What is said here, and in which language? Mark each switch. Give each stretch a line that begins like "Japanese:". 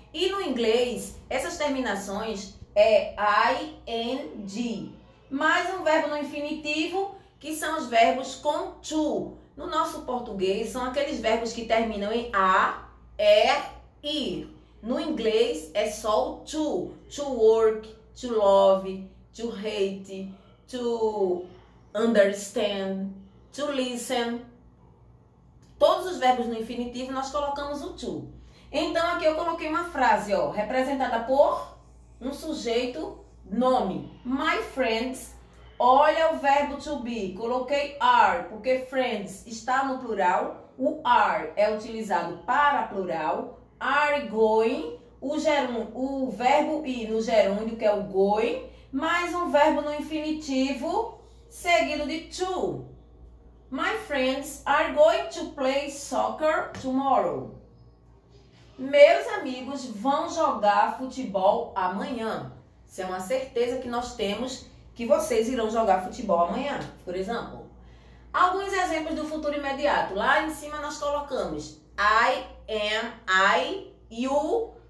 Portuguese: E no inglês, essas terminações é ing, mais um verbo no infinitivo, que são os verbos com to. No nosso português, são aqueles verbos que terminam em a, ir. No inglês, é só o to.
English: To work, to love, to hate, to understand, to listen.
Portuguese: Todos os verbos no infinitivo, nós colocamos o to. Então, aqui eu coloquei uma frase, ó, representada por um sujeito, nome. My friends. Olha o verbo to be, coloquei are, porque friends está no plural, o are é utilizado para plural, are going, o verbo ir no gerúndio, que é o going, mais um verbo no infinitivo, seguido de to.
English: My friends are going to play soccer tomorrow.
Portuguese: Meus amigos vão jogar futebol amanhã. Isso é uma certeza que nós temos, que vocês irão jogar futebol amanhã, por exemplo. Alguns exemplos do futuro imediato. Lá em cima nós colocamos I, am, you.